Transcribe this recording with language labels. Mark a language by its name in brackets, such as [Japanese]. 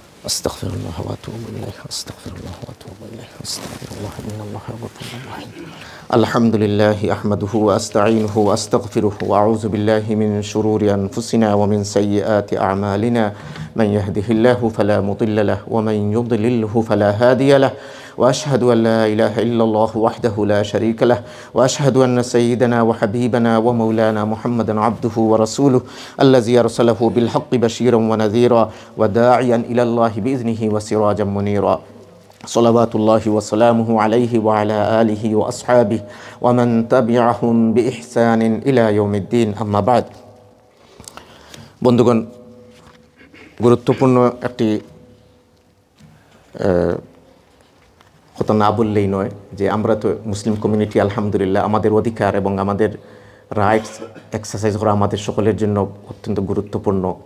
[Arabic] আস্তাগফিরুল্লাহ ওয়া আতুবু ইলাইহি আস্তাগফিরুল্লাহ ওয়া আতুবু ইলাইহি আস্তাগফিরুল্লাহ ইন্নাল্লাহা গফুরুর রাহিম। আলহামদুলিল্লাহি আহমাদুহু ওয়া আস্তাঈনুহু ওয়া আস্তাগফিরুহু ওয়া আউযু বিল্লাহি মিন শুরুরি আনফুসিনা ওয়া মিন সাইয়্যাতি আ'মালিনা মান ইয়াহদিহিল্লাহু ফালা মুদিল্লা লাহু ওয়া মান ইউদ্লিলহু ফালা হাদিয়া লাহু। وأشهد أن لا إله إلا الله وحده لا شريك له وأشهد أن سيدنا وحبيبنا ومولانا محمدا عبده ورسوله الذي أرسله بالحق بشيرا ونذيرا وداعيا إلى الله بإذنه وسراجا منيرا صلوات الله وسلامه عليه وعلى آله وأصحابه ومن تبعهم بإحسان إلى يوم الدين أما بعد। [Bangla] বন্ধুগণ, গুরুত্বপূর্ণ একটি কথা না বললেই নয় যে আমরা তো মুসলিম কমিউনিটি আলহামদুলিল্লাহ, আমাদের অধিকার এবং আমাদের রাইটস এক্সারসাইজ করা আমাদের সকলের জন্য অত্যন্ত গুরুত্বপূর্ণ।